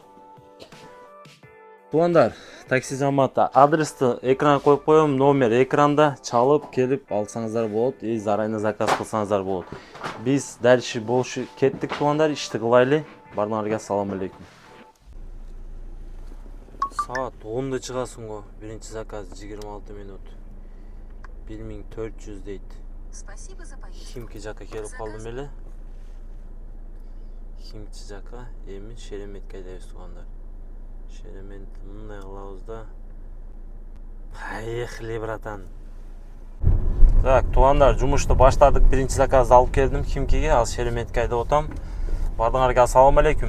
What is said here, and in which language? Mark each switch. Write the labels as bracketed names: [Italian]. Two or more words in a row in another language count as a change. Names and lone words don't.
[Kyrgyz] Тугандар, такси жамааты адрести экранга коюп коем, номер экранда, чалып келип алсаңыздар болот [Russian] и заранее [Kyrgyz] заказ кылсаңыздар болот. Биз дальше болушу кеттик тугандар, ишти кылайлы. Баарыңарга [Arabic] السلام عليكم. [Kyrgyz] Саат 10-да чыгасың го, биринчи заказ 26 минут. 1400 дейт. [Russian] Спасибо за поездку. [Kyrgyz] Химки жака келип калдым эле. Химки жака, эми Шереметке айдайбыз тугандар. Шеремет мындай кылабыз да. [Russian] Поехали, братан. [Kyrgyz] Так, тугандар, жумушту баштадык. Биринчи заказды алып келдим Химкиге, ал Шереметке айдап отам. Бардыңарга [Arabic] السلام عليكم.